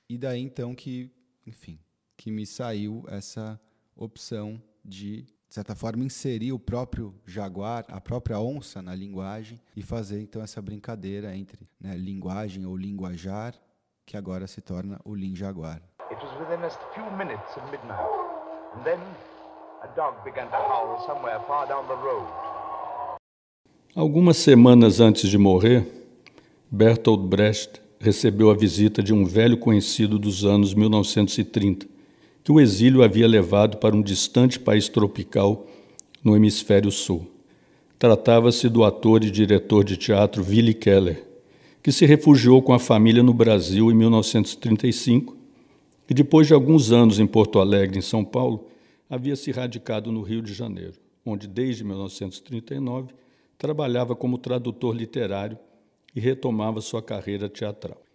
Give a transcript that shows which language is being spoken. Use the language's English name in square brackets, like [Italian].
[Portuguese] E daí, então, que me saiu essa opção de certa forma, inserir o próprio jaguar, a própria onça na linguagem e fazer, então, essa brincadeira entre, né, linguagem ou linguajar, que agora se torna o linjaguar. [English] It was within a few minutes of midnight, and then a dog began to howl somewhere far down the road. [Portuguese] Algumas semanas antes de morrer, Bertolt Brecht recebeu a visita de um velho conhecido dos anos 1930, que o exílio havia levado para um distante país tropical no hemisfério sul. Tratava-se do ator e diretor de teatro Willy Keller, que se refugiou com a família no Brasil em 1935 e, depois de alguns anos em Porto Alegre, em São Paulo, havia se radicado no Rio de Janeiro, onde, desde 1939, trabalhava como tradutor literário e retomava sua carreira teatral.